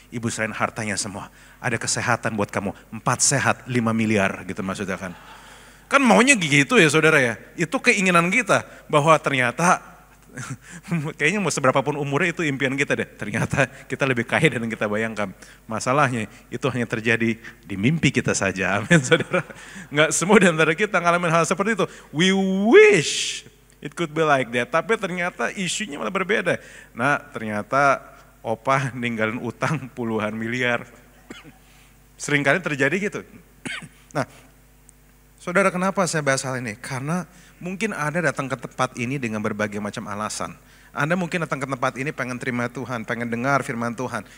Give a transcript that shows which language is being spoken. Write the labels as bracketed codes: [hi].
[id] Ibu selain hartanya semua. Ada kesehatan buat kamu. 4 sehat 5 miliar gitu maksudnya kan. Kan maunya gitu ya saudara ya. Itu keinginan kita. Bahwa ternyata kayaknya mau seberapapun umurnya itu impian kita deh. Ternyata kita lebih kaya dari yang kita bayangkan. Masalahnya itu hanya terjadi di mimpi kita saja. Amin saudara. Nggak semua di antara kita ngalamin hal seperti itu. [en] We wish it could be like that. [id] Tapi ternyata isunya malah berbeda. Nah ternyata opa ninggalin utang puluhan miliar. Seringkali terjadi gitu. Nah saudara, kenapa saya bahas hal ini? Karena mungkin Anda datang ke tempat ini dengan berbagai macam alasan. Anda mungkin datang ke tempat ini pengen terima Tuhan, pengen dengar firman Tuhan.